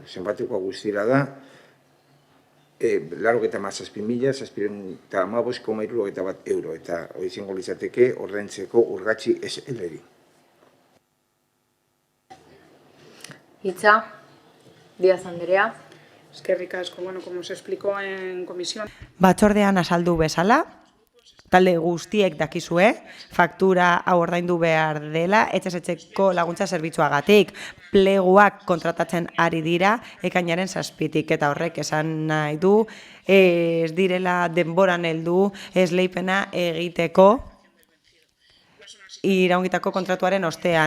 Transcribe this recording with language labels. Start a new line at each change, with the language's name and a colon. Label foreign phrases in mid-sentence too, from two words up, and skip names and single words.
Basque: Zenbatekoa guztira da, 87.000 euro, eta hori izango litzateke ordaintzeko Urgatzi SL-eri. Hitza, Diaz Anderea. Eskerrik asko, bueno,
Spanish: como se explicó en comisión...
Basque: Batzordean azaldu bezala, talde guztiek dakizue, faktura hau ordaindu behar dela, etxez-etxeko laguntza zerbitzuagatik, pleguak kontratatzen ari dira, ekainaren 7tik, eta horrek esan nahi du, ez direla denboran heldu esleipena egiteko, iraungitako kontratuaren ostean.